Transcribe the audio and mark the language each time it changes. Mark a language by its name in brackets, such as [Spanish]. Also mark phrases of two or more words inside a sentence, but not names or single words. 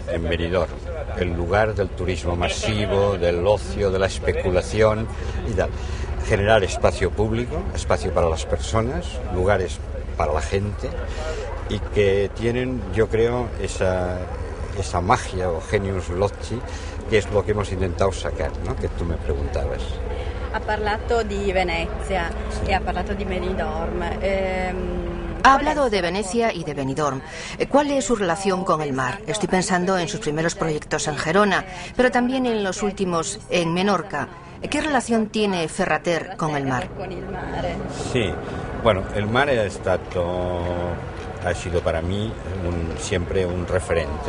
[Spanish] En Benidorm, el lugar del turismo masivo, del ocio, de la especulación y tal. Generar espacio público, espacio para las personas, lugares para la gente y que tienen, yo creo, esa magia o [Latin] genius loci, [Spanish] que es lo que hemos intentado sacar, ¿no? Que tú me preguntabas. [Italian] Ha parlato di Venezia y ha parlato di Benidorm. [Spanish] Ha hablado de Venecia y de Benidorm. ¿Cuál es su relación con el mar? Estoy pensando en sus primeros proyectos en Gerona, pero también en los últimos en Menorca. ¿Qué relación tiene Ferrater con el mar? Sí, bueno, el mar ha sido para mí siempre un referente.